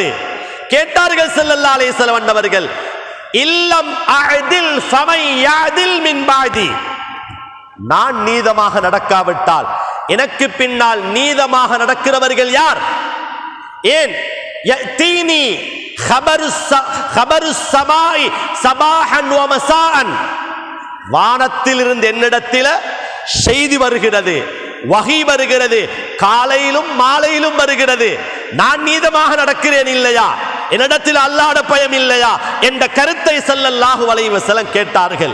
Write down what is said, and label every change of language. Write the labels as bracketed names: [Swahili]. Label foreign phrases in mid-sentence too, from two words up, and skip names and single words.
[Tamil] கேட்டார்கள் [Arabic] صلى الله عليه وسلم [Tamil] அன்னவர்கள், [Arabic] إن لم أعدل فمن يعدل من بعدي, [Tamil] நான் நீதமாக நடக்காவிட்டால் எனக்கு பின்னால் நீதமாக நடக்கிறவர்கள் யார்? [Arabic] ஏன்? யதீனி خبر السماء صباحا ومساء, [Tamil] வானத்தில் இருந்து என்னிடத்தில் செய்தி வருகிறது, வஹி வருகிறது, காலையிலும் மாலையிலும் வருகிறது. நான் நீதமாக நடக்கிறேன் இல்லையா? என்னிடத்தில் அல்லாஹ்வுடைய பயம் இல்லையா என்ற கருத்தை [Arabic] صلى الله عليه وسلم [Tamil] கேட்டார்கள்.